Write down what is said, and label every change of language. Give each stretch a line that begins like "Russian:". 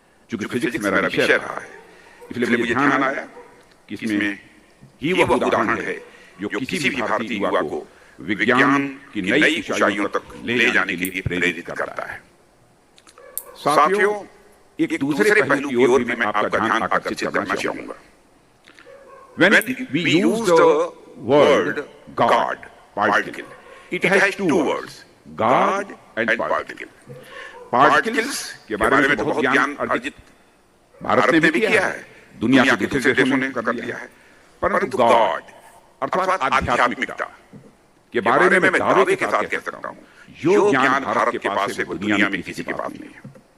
Hindi: चूंकि फिजिक्स मेरा विषय रहा है, इसलिए मुझे ध्यान आया कि इसमें ही वह उदाहरण है जो किसी भी भारतीय युवा को विज्ञान की नई ऊंचाइयों तक ले जाने के लिए प्रेरित करता है। साथियों, एक दूसरे पहलू की ओर भी मैं आपका ध्यान आकर्षित करना चाहूंगा।
English: When we use the word God, particle, it has two words, God and particle.
Hindi: Particles के बारे में बहुत ज्ञान अर्जित भारत ने भी किया है, दुनिया के दूसरे देशों ने कर लिया है, परंतु गॉड अर्थात आध्यात्मिकता के बारे में मैं दावे के साथ कह सकता हूं, जो ज्ञान भारत के पास है वो दुनिया में किसी के पास नहीं है।